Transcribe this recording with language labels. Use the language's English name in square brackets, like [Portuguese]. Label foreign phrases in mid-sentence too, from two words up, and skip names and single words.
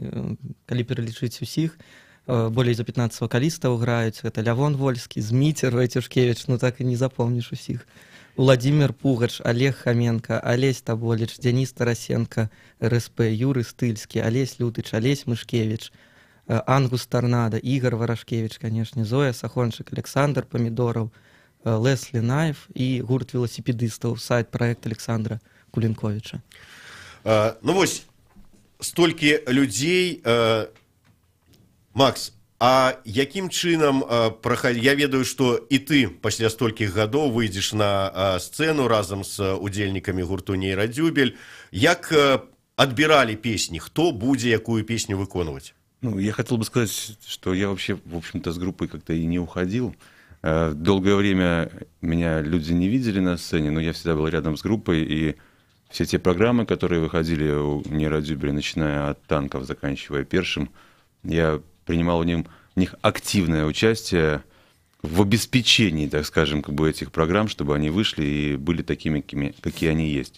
[Belarusian] Калі пералічыць усіх, болей за 15 вакалістаў граюць. Гэта Лявон Вольскі, Зміцер Вайцюшкевіч, ну так і не запомніш усіх. [Russian] Владимир Пугач, Олег Хоменко, Олесь Таболич, Денис Тарасенко, РСП, Юрий Стыльский, Олесь Лютыч, Олесь Мышкевич, Ангус Торнадо, Игорь Ворошкевич, конечно, Зоя Сахончик, Александр Помидоров, Лесли Наев и гурт велосипедистов, сайт-проект Александра Кулінковича. [Belarusian] Ну вось, столькі людзей. Макс, а якім чынам я ведаю, што і ты пасля столькіх гадоў выйдзеш на сцэну разам з удзельнікамі гурту «Нейрадзюбель». Як адбіралі песні? Хто будзе якую песню выконваць? Ну, [Russian] я хотел бы сказать, что я вообще, в общем-то, с группой как-то и не уходил. Долгое время меня люди не видели на сцене, но я всегда был рядом с группой, и все те программы, которые выходили у «Нейрадзюбеля», начиная от «Танков», заканчивая «Першим», я принимал в них активное участие в обеспечении, так скажем, как бы этих программ, чтобы они вышли и были такими, какие они есть.